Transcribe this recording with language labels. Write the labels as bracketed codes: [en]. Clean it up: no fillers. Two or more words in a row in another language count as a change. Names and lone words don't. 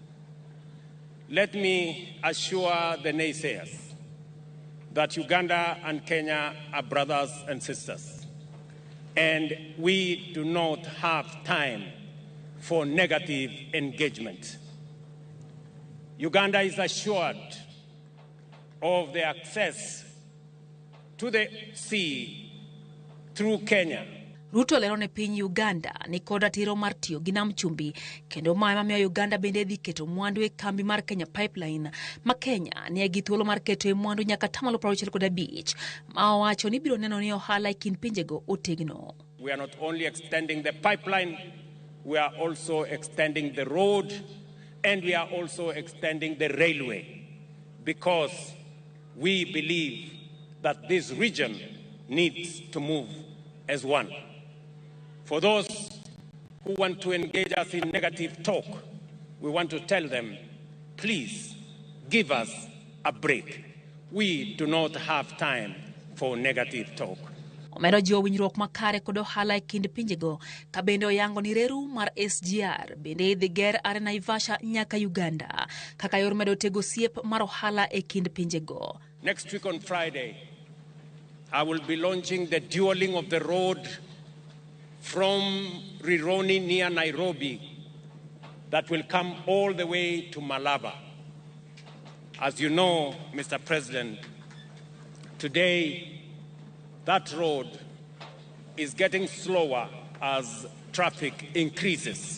[en] Let me assure the naysayers that Uganda and Kenya are brothers and sisters, and we do not have time for negative engagement. Uganda is assured of the access to the sea through Kenya. [luo] Ruto lero ne piny Uganda ni kod ratiro mar tiyo gi Nam Chumbi kendo mae mamiyo Uganda bende dhi keto mwandu e kambi mar Kenya Pipeline ma Kenya ni gi thuolo mar keto e mwandu nyaka 65% ma owacho ni biro neno ni ohala e kind pinjego otegno. [en] We are not only extending the pipeline, we are also extending the road, and we are also extending the railway, because we believe that this region needs to move as one. For those who want to engage us in negative talk, we want to tell them, please give us a break. We do not have time for negative talk. [luo] Omero jiwo winjruok makare kod ohala e kind pinjego ka bende oyango ni reru mar SGR bende idhi ger are Naivasha nyaka Uganda kaka yor medo tego siep mar ohala e kind pinjego. [en] Next week on Friday, I will be launching the dualling of the road from Rironi near Nairobi that will come all the way to Malaba. As you know, Mr. President, today that road is getting slower as traffic increases.